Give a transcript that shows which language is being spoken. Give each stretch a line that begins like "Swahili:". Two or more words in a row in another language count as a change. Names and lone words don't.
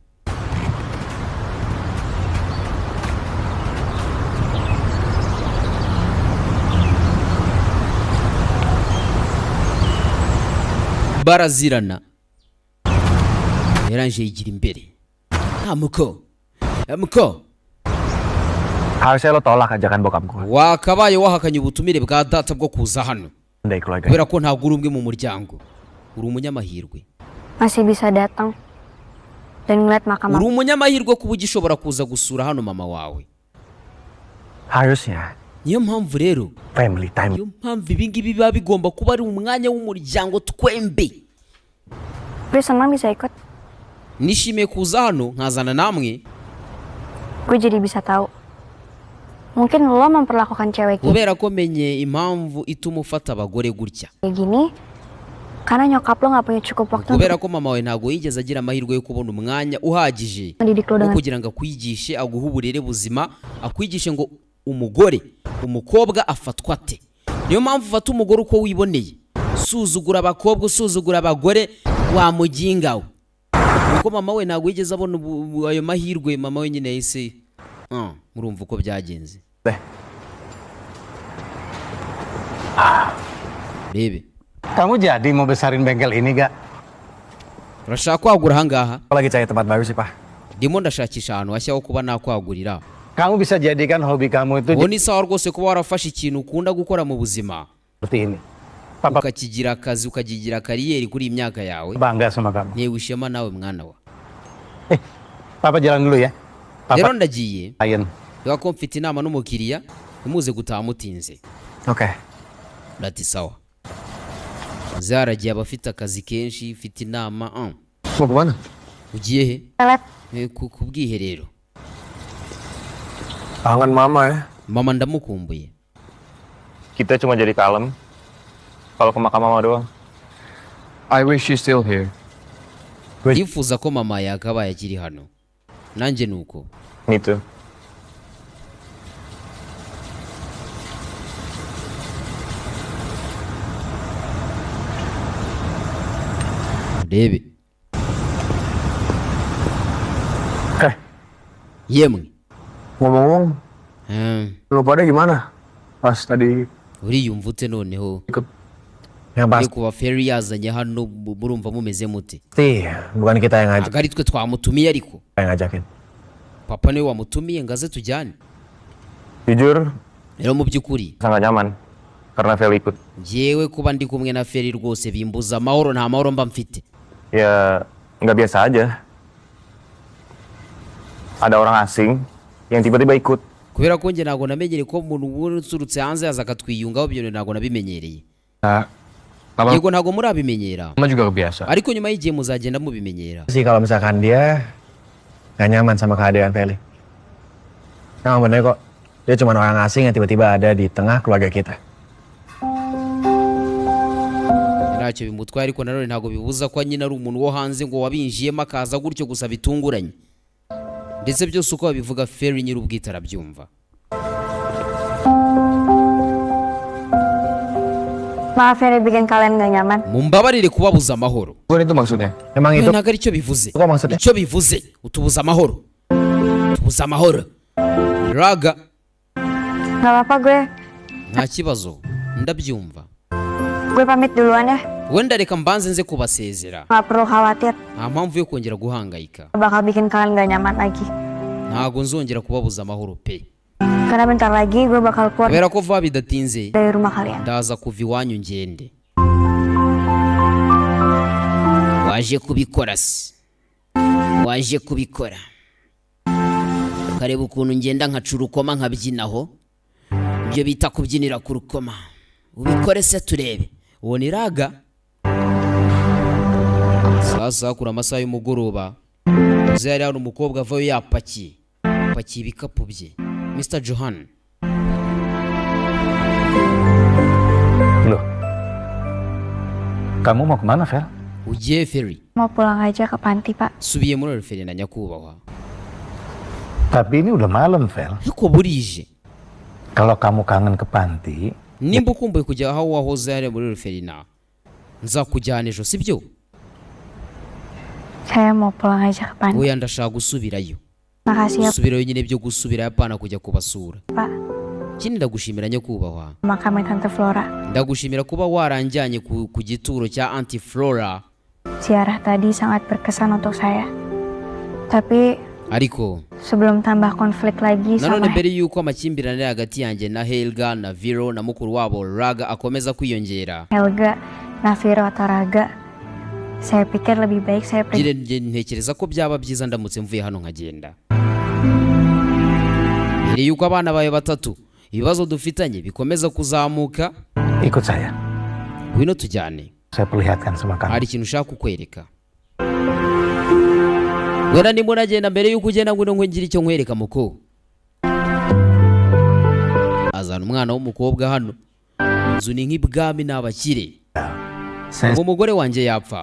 Kinyarwanda: Barazirana. Yaranje yigira imbere. Muko.
Indonesian: Harusnya lo tolak ajakan bokapku.
Kinyarwanda: Wakabaye wahakanye ubutumire bwa data bwo kuza hano. Kubera ko ntabwo uri umwe mu muryango. Uri umunyamahirwe.
Indonesian: Masih bisa datang dan ngeliat makam.
Kinyarwanda: Uri umunyamahirwe kuba ugishobora kuza gusura hano mama wawe.
Indonesian: Harusnya.
Kinyarwanda: Niyo mpamvu rero
English: Family time.
Kinyarwanda: Niyo mpamvu ibingibi biba bigomba kuba ari umwanya w'umuryango twembe.
Indonesian: Gue senang bisa ikut.
Kinyarwanda: Nishimiye kuza hano nkazana namwe.
Indonesian: Gue jadi bisa tahu. Mungkin lo memperlakukan cewek
Kinyarwanda: kubera ko menye impamvu ituma ufata abagore gutya.
Indonesian: Kayak gini karena nyokap lo nggak punya cukup waktu.
Kinyarwanda: Kubera ko mama we ntago yigeze agira amahirwe yo kubona umwanya uhagije kugira ngo akwigishe, aguhe uburere buzima, akwigishe ngo umukobwa afatwa ate. Niyo mpamvu ufata umugore uko wiboneye. Suzugura abakobwa, usuzugura abagore, wamugingawe. Kuko mama we ntago yigeze abona ayo mahirwe. Mama we nyine yahise murumva uko byagenze.
Indonesian: Bebe, kamu jadi mau besarin bengkel ini gak?
Kinyarwanda: Urashaka kwagura ahangaha?
Indonesian: Lagi cari tempat baru sih, Pak.
Kinyarwanda: Ndimo ndashakisha ahantu hashya ho kuba nakwagurira.
Indonesian: Kamu bisa jadikan hobi kamu itu
Kinyarwanda: Ubu ni sawa rwose kuba warafashe ikintu ukunda gukora mu buzima.
Indonesian: Seperti ini. Papa
Kinyarwanda: Ukakigira akazi, ukagigira kariyeri kuri imyaka yawe.
Indonesian: bangga sama kamu.
Kinyarwanda: Ntewe ishema nawe mwana wa.
Indonesian: Papa jalan dulu ya.
Kinyarwanda: Rero ndagiye. Ayen. Reka ko mfite inama n'umukiriya, ntimuze gutaha mutinze. Okay. Urati sawa. Zaragiye abafite akazi kenshi, mfite inama.
Indonesian: Mau kemana?
Kinyarwanda: Ugiye he?
Indonesian: Toilet.
Kinyarwanda: Ku bwiherero.
Indonesian: Kangen mama ya.
Kinyarwanda: Mama ndamukumbuye.
Indonesian: Kita cuma jadi kalem kalau ke makam mama doang.
English: I wish she's still here.
Kinyarwanda: Yifuza ko mama yakabaye akiri hano. Nanjye nuko.
English: Me too.
Kinyarwanda: Rebe. Yemwe.
Indonesian: Ngomong-ngomong, lu pada gimana? Pas tadi
Kinyarwanda: uriyumva ute noneho?
Indonesian: Yang pasti
Kinyarwanda: kuba Ferry yazanye hano murumva mumeze mute?
Indonesian: bukan kita yang ngajak.
Kinyarwanda: Agari twe twamutumiye ariko.
Indonesian: Yang ngajakin.
Kinyarwanda: Papa niwe wamutumiye ngaze tujyane.
Indonesian: Jujur,
Kinyarwanda: rero mu by'ukuri
Indonesian: sangat nyaman karena Feli ikut.
Kinyarwanda: jewe kuba ndi kumwe na Feri rwose bimbuza amahoro, nta mahoro mba mfite.
Indonesian: Ya, nggak biasa aja. Ada orang asing yang tiba-tiba ikut.
Kinyarwanda: Kubera ko nge ntago namenyereye ko umuntu usurutse hanze yaza akatwiyungaho, ibyo ntago nabimenyereye. Yego ntago murabimenyera.
Indonesian: Mama juga kebiasa.
Kinyarwanda: Ariko nyuma y'igihe muzagenda mubimenyera.
Indonesian: Sih kalau misalkan dia nggak nyaman sama kehadiran Feli. Nah, bener kok. Dia cuma orang asing yang tiba-tiba ada di tengah keluarga kita.
Kinyarwanda: Ntacyo bimutwaye, ariko nanone ntago bibuza ko nyine ari umuntu wo hanze ngo wabinjiyemo akaza gutyo gusa bitunguranye. Ndetse byose uko babivuga Feri nyir'ubwite arabyumva.
Indonesian: Maaf ya bikin kalian gak nyaman.
Kinyarwanda: Mumbabarire kubabuza amahoro.
Indonesian: Bukan itu maksudnya. Emang itu
Kinyarwanda: Ntago aricyo bivuze.
Indonesian: kok maksudnya?
Kinyarwanda: Icyo bivuze utubuza amahoro. Tubuza amahoro.
Indonesian: Raga, Gak apa-apa gue.
Kinyarwanda: nta kibazo ndabyumva.
Indonesian: Gue pamit duluan ya.
Kinyarwanda: Wenda reka mbanze nze kubasezera.
Indonesian: Gak perlu khawatir.
Kinyarwanda: Nta mpamvu yo kongera guhangayika.
Indonesian: Bakal bikin kalian gak nyaman lagi.
Kinyarwanda: Ntago nzongera kubabuza amahoro pe.
Indonesian: Karena bentar lagi gue bakal keluar
Kinyarwanda: Kubera ko vuba bidatinze
Indonesian: dari rumah kalian.
Kinyarwanda: ndaza kuva iwanyu ngende. Waje kubikora se? Waje kubikora ukareba ukuntu ngenda nkaca urukoma nkabyinaho, ibyo bita kubyinira ku rukoma. Ubikore se turebe. Uwo ni Raga. Sasa kuri amasaha y'umugoroba uzi yari hari umukobwa avayo yapakiye ibikapu bye.
Indonesian: Mr. Johan, Loh. Kamu mau kemana, Fel?
Kinyarwanda: ugiye Feri?
Indonesian: Mau pulang aja ke panti pak.
Kinyarwanda: Subiye muri Feri na nyakubahwa.
Indonesian: Tapi ini udah malam, Fel.
Kinyarwanda: Ariko burije.
Indonesian: Kalau kamu kangen ke panti,
Kinyarwanda: Nimba ukumbuye kujya aho wahoze hari muri Ferina, nzakujyana ejo sibyo?
Indonesian: Saya mau pulang aja ke panti.
Kinyarwanda: Oya ndashaka gusubirayo.
Indonesian: Makasih ya
Kinyarwanda: Subirayo nyine byo gusubira yapana kujya kubasura.
Indonesian: pak.
Kinyarwanda: Kindi ndagushimira nyakubahwa.
Indonesian: Makamnya Tante Flora.
Kinyarwanda: Ndagushimira kuba waranjyanye ku gituro cya Auntie Flora.
Indonesian: Ziarah tadi sangat berkesan untuk saya. Tapi
Kinyarwanda: Ariko
Indonesian: sebelum tambah konflik lagi
Kinyarwanda: nanone
Indonesian: sama
Kinyarwanda: mbere yuko amakimbirane hagati yanjye na Helga na Viro na mukuru wabo Raga akomeza kwiyongera,
Indonesian: Helga, Naviro atau Raga, saya pikir lebih baik saya pergi.
Kinyarwanda: ntekereza ko byaba byiza ndamutse mvuye hano nkagenda. Mbere yuko abana bawe batatu ibibazo dufitanye bikomeza kuzamuka,
Indonesian: ikut saya.
Kinyarwanda: ngwino tujyane.
Indonesian: Saya perlihatkan sama kamu.
Kinyarwanda: Hari ikintu ushaka kukwereka. Wenda ndimo nagenda, mbere yuko ugenda ngwino ngira icyo nkwereka muko. Azana umwana w'umukobwa hano. Inzu ni nk'ibwami n'abakire.
Indonesian: Saya
Kinyarwanda: Ngo umugore wanjye yapfa.